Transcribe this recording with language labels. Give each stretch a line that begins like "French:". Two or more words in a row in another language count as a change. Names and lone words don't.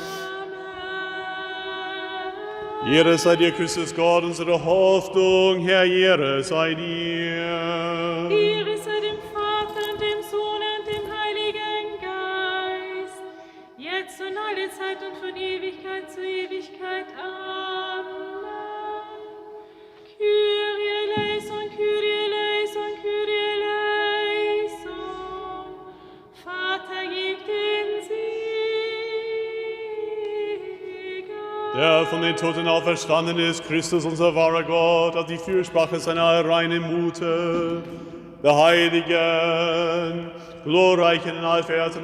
German: Ehre sei dir, Christus Gott, unsere Hoffnung, Herr, Ehre sei dir. Ehre sei dem Vater und dem Sohn und dem Heiligen Geist, jetzt und alle Zeit und von Ewigkeit zu Ewigkeit. Amen.
Greek: Kyrie eleison, Kyrie eleison, Kyrie eleison.
German: Vater, gib den Segen. Der von den Toten auferstanden ist, Christus, unser wahrer Gott, hat die Fürsprache seiner reinen Mute, der heiligen, glorreichen und allverehrten